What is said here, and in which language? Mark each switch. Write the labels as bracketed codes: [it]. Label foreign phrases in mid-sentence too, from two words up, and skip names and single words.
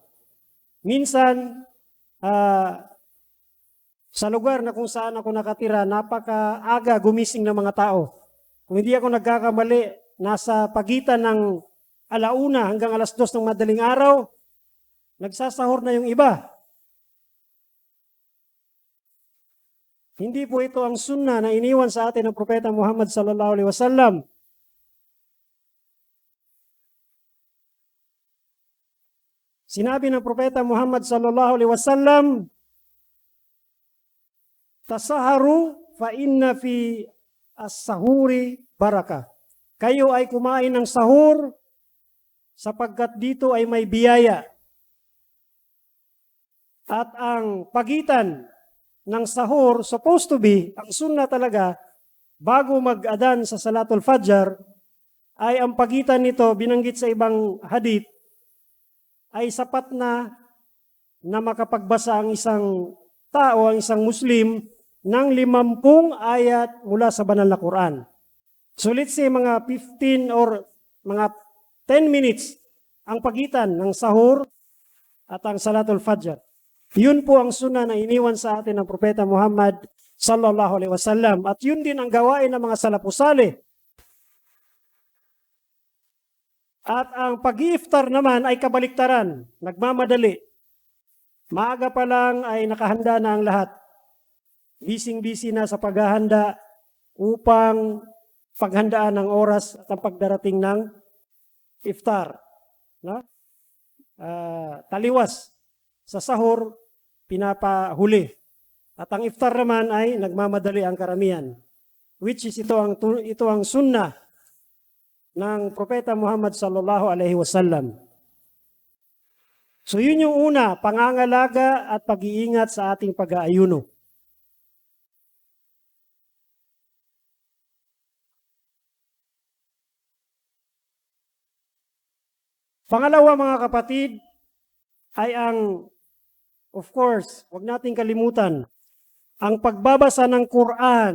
[tl] Minsan, sa lugar na kung saan ako nakatira, napakaaga gumising ng mga tao. Kung hindi ako nagkakamali, nasa pagitan ng 1:00 hanggang 2:00 ng madaling araw, nagsasahur na yung iba. Hindi po ito ang sunnah na iniwan sa atin ng Propeta Muhammad [ar] صلى الله عليه وسلم. [tl] Sinabi ng Propeta Muhammad [ar] صلى الله عليه وسلم, تسحروا فإن في السحور بركة. [tl] Kayo ay kumain ng sahur sapagkat dito ay may biyaya. At ang pagitan ng sahur, [en] supposed to be, [tl] ang sunnah talaga, bago mag-adan sa [ar] صلاة الفجر, [tl] ay ang pagitan nito, binanggit sa ibang hadith, ay sapat na makapagbasa ang isang tao, ang isang Muslim, ng 50 ayat mula sa banal na Quran. So [en] let's say [tl] mga 15 or mga 10 minutes ang pagitan ng sahur at ang [ar] صلاة الفجر. [tl] Yun po ang sunnah na iniwan sa atin ng Propeta Muhammad [ar] صلى الله عليه وسلم. [tl] At yun din ang gawain ng mga [ar] السلف الصالح. [tl] At ang pag-iftar naman ay kabaliktaran, nagmamadali. Maaga pa lang ay nakahanda na ang lahat. Bising-busy na sa paghahanda upang paghandaan ng oras at ang pagdarating ng iftar. No? Taliwas sa sahur, pinapahuli. At ang iftar naman ay nagmamadali ang karamihan. [en] Which is [tl] ito ang sunnah ng Propeta Muhammad [ar] صلى الله عليه وسلم. [tl] So yun yung una, pangangalaga at pag-iingat sa ating pag-aayuno. Pangalawa, mga kapatid, ay ang, [en] of course, [tl] wag nating kalimutan, ang pagbabasa ng Quran.